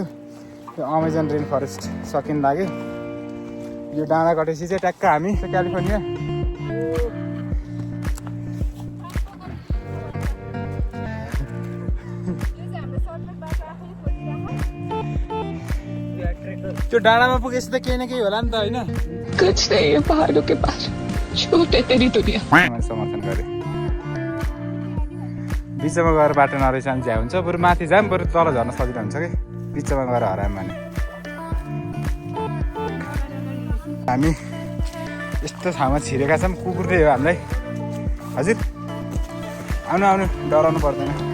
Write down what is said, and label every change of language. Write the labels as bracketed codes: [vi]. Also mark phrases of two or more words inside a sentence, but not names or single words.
[ne] त्यो अमेजन रेन फरेस्ट सकिन लाग्यो। यो डाँडा कटेपछि चाहिँ ट्याक्क हामी क्यालिफोर्निया। त्यो डाँडामा पुगेपछि त केही न केही होला नि त होइन? [hi] कुछ नहीं है पहाड़ों के पार, छोटे तेरी दुनिया। [ne] मैले समर्थन गरेँ। बिचमा गएर बाटो नरहेछ भने झ्या हुन्छ। बरु माथि जाऊँ, बरु तल झर्न सजिलो हुन्छ कि बिचमा गएर हरायौँ भने। हामी यस्तो ठाउँमा छिरेका छौँ। कुकुरले हो हामीलाई। हजुर आउनु आउनु, डराउनु पर्दैन।